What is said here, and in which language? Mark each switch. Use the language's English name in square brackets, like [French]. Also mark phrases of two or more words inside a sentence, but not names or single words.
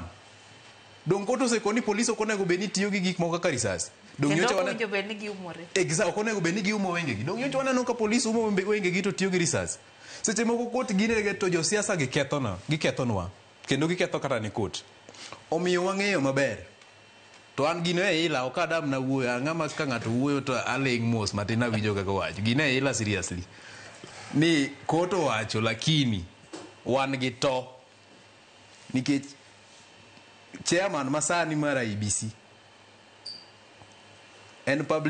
[Luo (Kenya and Tanzania)] Dong court osekoni police ok onego beni tiyo gi gik moko kaka risasi. Dong nyocha wana onego beni giumore. Exactly, ok onego beni giumo wengegi. Dong nyocha waneno ka police umo wengegi to tiyo gi risasi. Seche moko court gine to josiasa gikethonwa kendo giketho kata ni court. Omiyo wang'eyo maber. To an gino e ila ok adam na wuoyo, ang'ama ka ng'ato wuoyo to aling' mos matin awinjo kaka wacho. Gino e ila seriously. Ni koto wacho lakini wan gi to. Nikech chairman masani mar IEBC en public